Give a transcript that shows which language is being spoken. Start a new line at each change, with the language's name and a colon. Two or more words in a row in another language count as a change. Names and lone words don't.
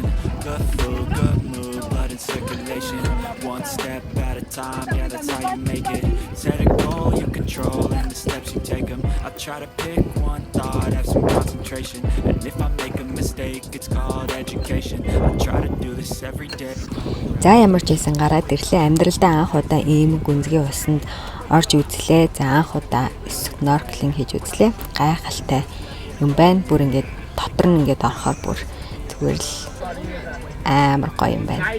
English: Good food, good mood, blood in circulation. One step at a time, yeah, that's how you make it. Set a goal, you control, and the steps you take them. I try to pick one thought, have some concentration. And if I make a mistake, it's called education. I try to do this every day.
Mongolian: За ямар ч байсан гараад ирлээ. Амьдралдаа анх удаа ийм гүнзгий усанд орж үзлээ. За анх удаа snorkeling хийж үзлээ. Гайхалтай юм байна. Бүр ингээд дотор нь ингээд орохоор бүр зүгээр л амар гоё юм байна.